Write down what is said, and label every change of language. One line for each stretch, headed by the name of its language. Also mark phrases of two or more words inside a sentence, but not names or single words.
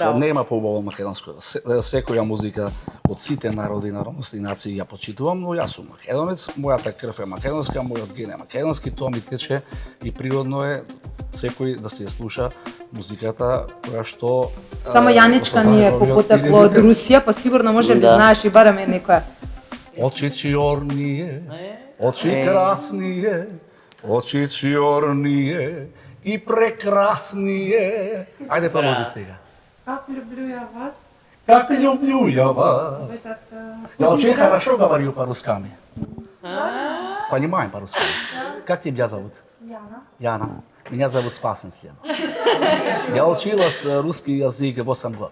Macedonian: Македонско, нема поубаво македонско. Секоја музика од сите народи, народности и нации ја почитувам, но јас сум македонец, мојата крв е македонска, мојот ген е македонски, тоа ми тече и природно е секој да се ја слуша музиката која што Само Јаничка ни е попотекло од Русија, па сигурно може би знаеш и бараме некоја.
Russian: Очи чорнije, очи краснije, очи чорнije и прекраснije.
Macedonian: Ајде пробај сега.
Russian: Как люблю ја вас? Как люблю ја вас. Я очень хорошо говорю по-русски. Понимаем по-русски. Как тебя зовут? Яна. Меня зовут Спасен Слен. Я училась русский язык 8 год.